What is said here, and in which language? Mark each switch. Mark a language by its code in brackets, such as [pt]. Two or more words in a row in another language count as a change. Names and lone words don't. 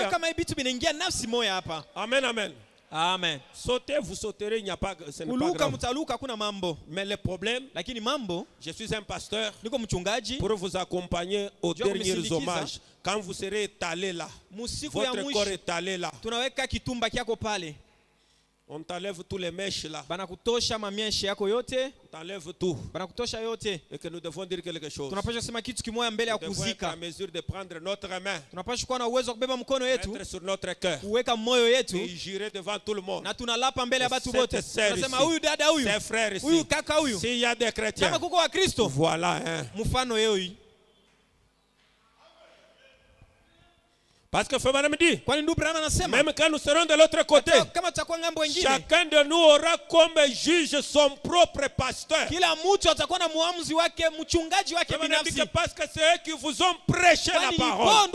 [sw] Sijui kama vitu vinaingia nafsi moja hapa. Amen, amen. Amen. [fr] Sautez, vous sauterez, il n'y a pas, ce n'est pas grave. [sw] Mtaluka kuna mambo. [fr] Mais le problème, [sw] lakini mambo, [fr] je suis un pasteur [sw] niko mchungaji [fr] pour vous accompagner aux derniers hommages. Quand vous serez étalé là, votre corps étalé là, [sw] tunaweka kitumba kyako pale. [fr] On t'enlève tous les mèches là. [sw] Banakutosha mamieshe yako yote. [fr] On t'enlève tout. [sw] Banakutosha yote. [fr] Et que nous devons dire quelque chose. [sw] Tunapaswa sema kitu kimoja mbele ya kuzika. [fr] Nous devons être en mesure de prendre notre main. [sw] Tunapaswa kuwa na uwezo wa kubeba mkono yetu. [fr] Mettre sur notre cœur. [sw] Kuweka moyo yetu. [fr] Et jurer devant tout le monde. [sw] Na tunalapa mbele ya watu wote. Tunasema huyu dada huyu. [fr] Ses frères ici. [sw] Huyu kaka huyu. [fr] S'il y a des chrétiens. [sw] Kama kuko wa Kristo. [fr] Voilà hein. [sw] Mfano yeye. [fr] Parce que Frère me dit, même quand nous serons de l'autre côté, chacun de nous aura comme juge son propre pasteur. Parce que c'est eux qui vous ont prêché la parole.